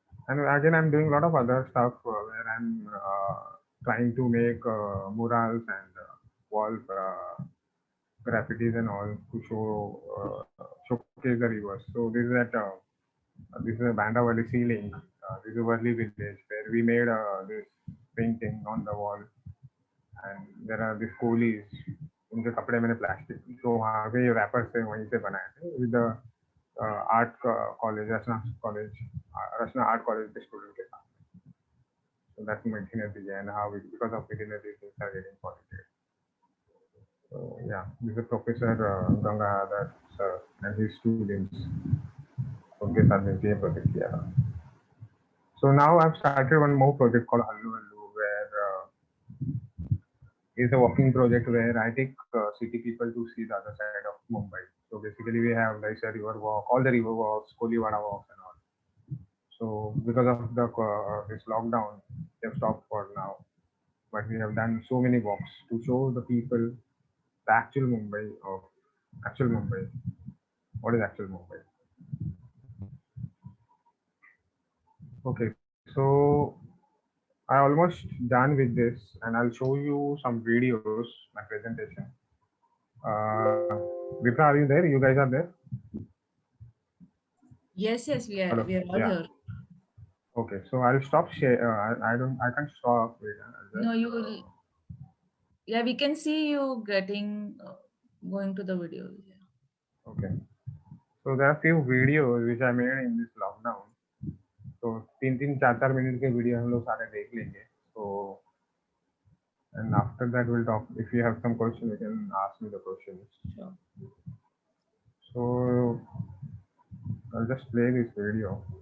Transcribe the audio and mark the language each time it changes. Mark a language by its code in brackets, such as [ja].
[en] And again, I'm doing a lot of other stuff where I'm trying to make murals and wall graffitis and all to showcase the rivers. So this is a Bandavali ceiling. This is a Worli village where we made this painting on the wall, and there are these coolies. [hi] उनके कपड़े मैंने plastic जो वहाँ पे wrapper से वहीं से बनाए थे [en] with art college [hi] Rachna art college के स्टूडेंट के साथ. [en] So that's machinery and how because of machinery things are getting polluted. So yeah, this is Professor Gangadhar sir and his students. [hi] उनके साथ मिलकर ये प्रोजेक्ट किया था. [en] So now I've started one more project called Hallu Hallu, where it's a walking project where I take city people to see the other side of Mumbai. So basically we have like a river walk, all the river walks, Kolivada walks and all. So because of the this lockdown, they have stopped for now. But we have done so many walks to show the people the actual Mumbai of actual Mumbai. What is actual Mumbai? Okay, so I almost done with this, and I'll show you some videos, my presentation. Vipra, are you there? You guys are there? Yes, we are. Hello. We are all Yeah. here. Okay, so I'll stop share. I can't stop. Wait, No, you will. Yeah, we can see you getting going to the video. Yeah. Okay. So there are few videos which I made in this lockdown. [hi] तो 3-3, 4-4 minute के video हम लोग सारे देख लेंगे. [en] So and after that we'll talk. If you have some question, you can ask me the questions. Sure. So I'll just play this video.